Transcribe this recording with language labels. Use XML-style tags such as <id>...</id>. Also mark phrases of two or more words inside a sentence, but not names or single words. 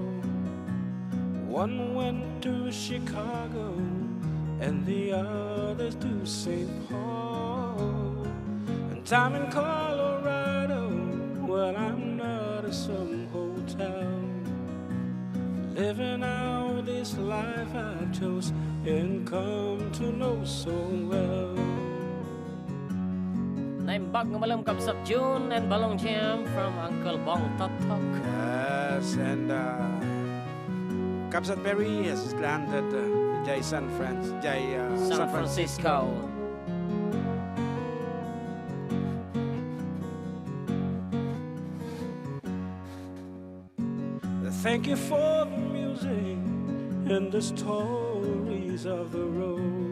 <en>One went to Chicago, and the others to St. Paul. And I'm in Colorado, well, I'm not at some hotel, living out this life I chose and come to know so well.</en> <ilo>Naimbag ng malam Kapsat June and Balong Jam</ilo> <en>from Uncle</en> <ilo>Bong Totok.</ilo> <en>Yes, and Kapsat Berry has landed Jai San Francisco. Thank you for the music and the stories of the road.</en>